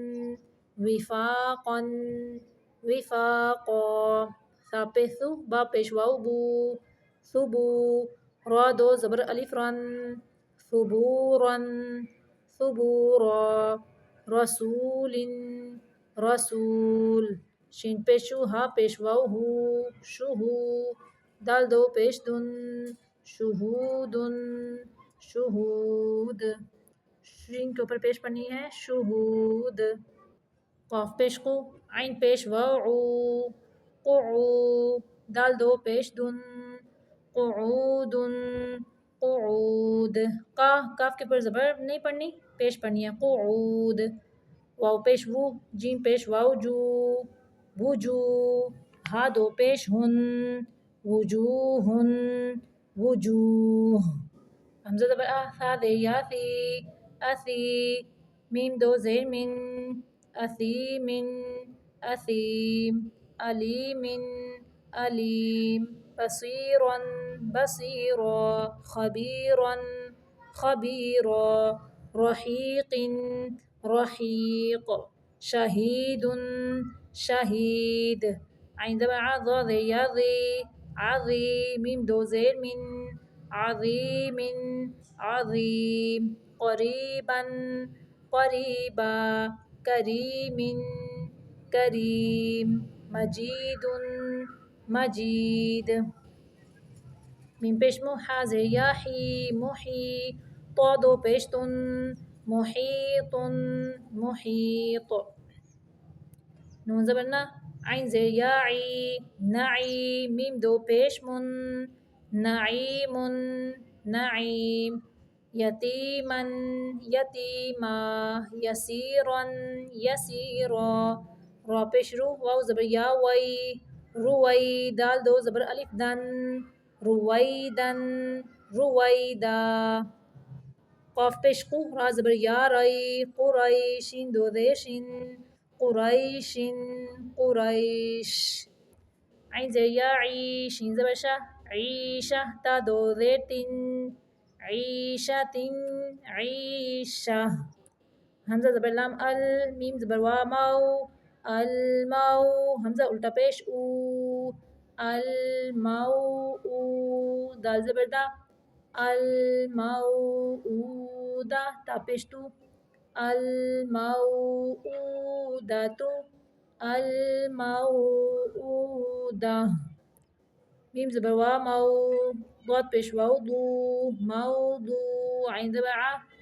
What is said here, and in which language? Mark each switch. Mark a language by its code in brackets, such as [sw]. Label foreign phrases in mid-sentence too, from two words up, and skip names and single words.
[ur] وفاقن وفاقا ثا پیش ثو با پیش واو بو ثبو را دو زبر الف رن ثبورا ثبورا رسول رسول شین پیش شو ہا پیش واو ہو شہو دال دو پیش دن شہود شہود شین کے اوپر پیش پڑنی ہے شہود قاف پیش قو عین پیش واو قعو دال دو پیش دن قعود قعود کاف کے اوپر زبر نہیں پڑنی پیش پڑنی ہے قعود واو پیش وو جیم پیش واو جو وجو ہا دو پیش ہن وجوہن وجوہ حمزہ زبر ثا دیر یا ثی اثی میم دو زیر من اثیم اثیم علیم علیم بصیرا بصیرا خبیرا خبیرا رحیق رحیق شہید شہید عین زبر ضا زیر یا ذی عظی میم دو زیر من عظیم عظیم قریبا قریبا کریم کریم مجید مجید میم پیش مو ہا زیر یا حی محی طا دو پیش تن محیط محیط نون زبر نا عین زیر یا عی نعی میم دو پیش من نعیم نعیم یتیما یتیما یسیرا یسیرا را پیش رو واو زبر یا وی روی دال دو زبر الف دن رویدن رویدا قاف پیش قو را زبر یا رئی قرئی شین دو زیر شین قریش قریش عین زیر یا عی شین زبر شا عیشہ تا دو زیر تن عیشۃ عیشہ حمزہ زبر لام ال میم زبر وا مو المو حمزہ الٹا پیش او المو او دال زبر دا الموعودہ تا پیش تو الموعودۃ الموعودہ میم زبر وا مو ضاد پیش واو دو موضوع عین زبر ع